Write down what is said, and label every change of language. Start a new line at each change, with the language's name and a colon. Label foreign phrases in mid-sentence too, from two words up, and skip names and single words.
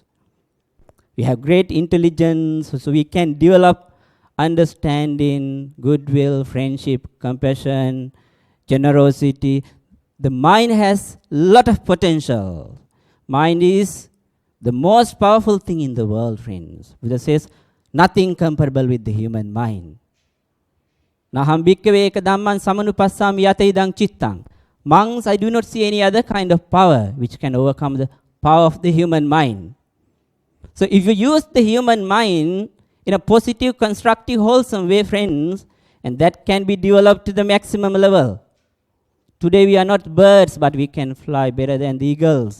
English: We have great intelligence, so we can develop understanding, goodwill, friendship, compassion, generosity. The mind has a lot of potential. Mind is the most powerful thing in the world, friends. Buddha says, nothing comparable with the human mind.
Pali: Naham bhikkhave eka dhamman samanupassami yata idang cittang.
English: Monks, I do not see any other kind of power which can overcome the power of the human mind. So if you use the human mind in a positive, constructive, wholesome way, friends, and that can be developed to the maximum level. Today we are not birds, but we can fly better than the eagles.